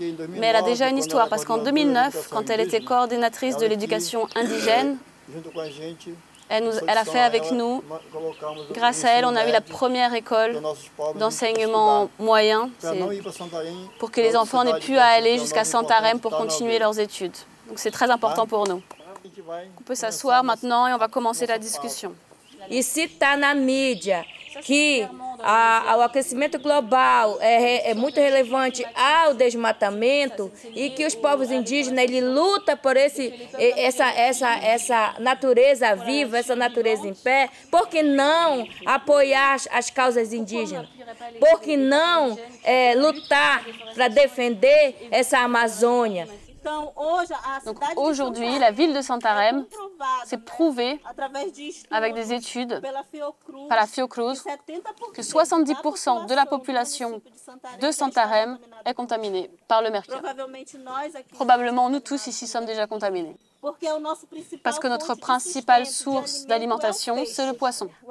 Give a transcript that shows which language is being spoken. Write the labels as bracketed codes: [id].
[fr] Mais elle a déjà une histoire, parce qu'en 2009, quand elle était coordinatrice de l'éducation indigène, elle a fait avec nous, grâce à elle, on a eu la première école d'enseignement moyen, pour que les enfants n'aient plus à aller jusqu'à Santarém pour continuer leurs études. Donc c'est très important pour nous. On peut s'asseoir maintenant et on va commencer la discussion. [pt] E se está na mídia que o aquecimento global é muito relevante ao desmatamento e que os povos indígenas ele luta por essa natureza viva, essa natureza em pé, por que não apoiar as causas indígenas? Por que não lutar para defender essa Amazônia? [fr] Donc aujourd'hui, la ville de Santarém s'est prouvée avec des études par la Fiocruz que 70% de la population de Santarém est contaminée par le mercure. Probablement nous tous ici sommes déjà contaminés. Parce que notre principale source d'alimentation, c'est le poisson.